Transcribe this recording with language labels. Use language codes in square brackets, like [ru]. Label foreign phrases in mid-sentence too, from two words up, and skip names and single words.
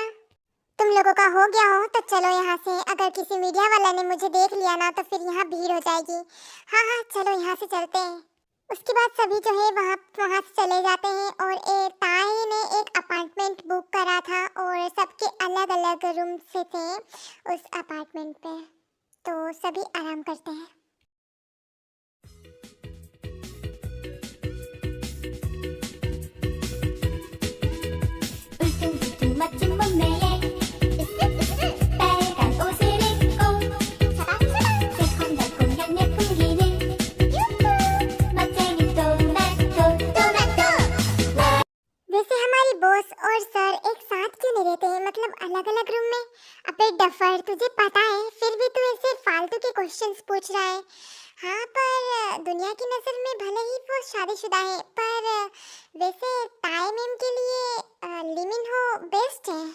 [hi] तुम लोगों का हो गया हो तो चलो यहाँ से। अगर किसी मीडिया वाला ने मुझे देख लिया ना तो फिर यहाँ भीड़ हो जाएगी। हाँ चलो यहाँ से चलते हैं। उसके बाद सभी जो है वहाँ से चले जाते हैं और ताए ने एक अपार्टमेंट बुक करा था और सबके अलग अलग रूम से थे उस अपार्टमेंट पे, तो सभी आराम करते हैं। [ko] 멋진 몸매에 빨간 옷을 입고 새콤달콤한 예풍기는 멋쟁이 토마토। [hi] वैसे हमारी बॉस और सर एक साथ क्यों नहीं रहते हैं, मतलब अलग अलग रूम में। अबे डफर तुझे पता है फिर भी तू ऐसे फालतू के क्वेश्चंस पूछ रहा है। हाँ पर दुनिया की नजर में भले ही वो शादीशुदा है पर वैसे ताई मैम के लिए लिमिन हो बेस्ट है।